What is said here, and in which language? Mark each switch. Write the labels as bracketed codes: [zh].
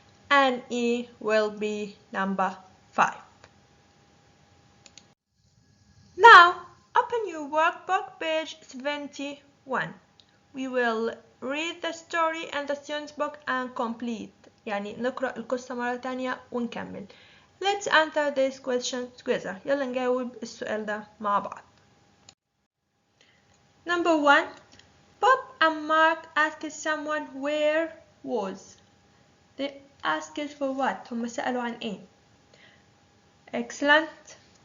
[en] And E will be number 5. Now, open your workbook page 71. We will read the story and the student's book and complete. [ar] يعني نقرأ القصة مرة تانية ونكمل. [en] Let's answer this question together. [ar] يلا نجاوب السؤال ده مع بعض. [en] Number 1. Bob and Mark asked someone where was. They asked for what? [ar] هم سألوا عن إيه؟ [en] Excellent.